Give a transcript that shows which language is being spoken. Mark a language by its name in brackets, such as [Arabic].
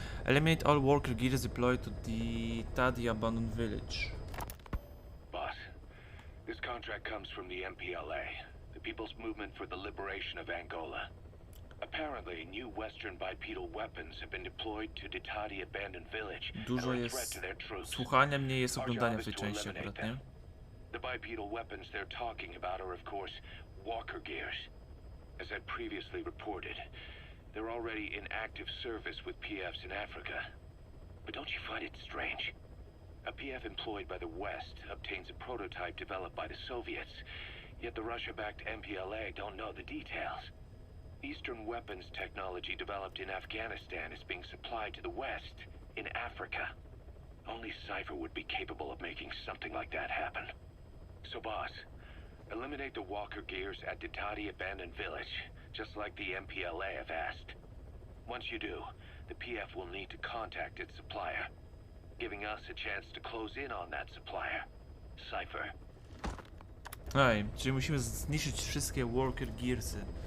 [English] Eliminate all worker gears deployed to the Tadi abandoned village. Boss, this contract comes from the MPLA, the People's Movement for the Liberation of Angola. Apparently, new Western bipedal weapons have been deployed to the Tadi abandoned village. [Polish] Dużo jest słuchania, mniej jest oglądania w tej części akurat, nie? [English] The bipedal weapons they're talking about are, of course, walker gears. As I previously reported, they're already in active service with PFs in Africa. But don't you find it strange? A PF employed by the West obtains a prototype developed by the Soviets, yet the Russia-backed MPLA don't know the details. Eastern weapons technology developed in Afghanistan is being supplied to the West in Africa. Only Cypher would be capable of making something like that happen. So, boss, eliminate the walker gears at Ditati Abandoned Village, just like the MPLA have asked. Once you do, the PF will need to contact its supplier, giving us a chance to close in on that supplier. Cypher. [Polish] Ej, czyli musimy zniszczyć wszystkie walker gearsy.